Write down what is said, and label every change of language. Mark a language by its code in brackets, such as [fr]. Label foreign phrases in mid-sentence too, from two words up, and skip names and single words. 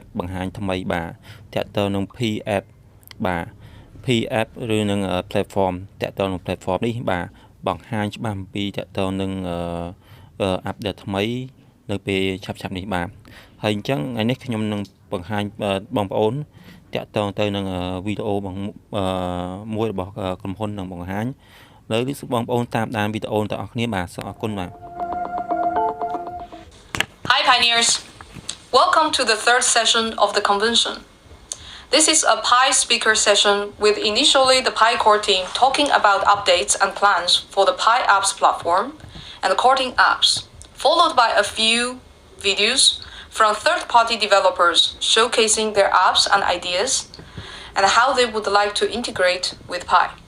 [km] បង្ហាញថ្មីបាទតកតទៅនឹង P App បាទ P App ឬនឹង platform តកតទៅនឹង platform នេះបាទបង្ហាញច្បាស់អំពីតកតទៅនឹងអាប់ដេតថ្មីនៅពេលឆាប់ៗនេះបាទហើយអញ្ចឹងថ្ងៃនេះខ្ញុំនឹងបង្ហាញបងប្អូនតកតទៅនឹងវីដេអូមួយរបស់ក្រុមហ៊ុននឹងបង្ហាញលើនេះបងប្អូនតាមដានវីដេអូទាំងអស់គ្នាបាទសូមអរគុណបាទ [en] Hi pioneers, welcome to the third session of the convention. This is a Pi speaker session with initially the Pi core team talking about updates and plans for the Pi apps platform and the core apps, followed by a few videos from third-party developers showcasing their apps and ideas and how they would like to integrate with Pi.